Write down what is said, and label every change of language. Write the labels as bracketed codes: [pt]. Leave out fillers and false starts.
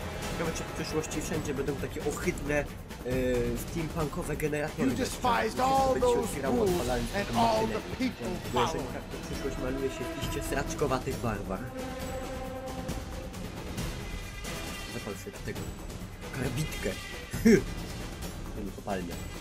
[pl] Ciekawe, czy w przyszłości wszędzie będą takie ohydne steampunkowe generatory. [en] You despised all those rules and all the people [pl] Bo jeżeli [en] following. [pl] tak, to przyszłość maluje się w iście sraczkowatych barwach. Zapal sobie tego karbitkę. To nie kopalnia.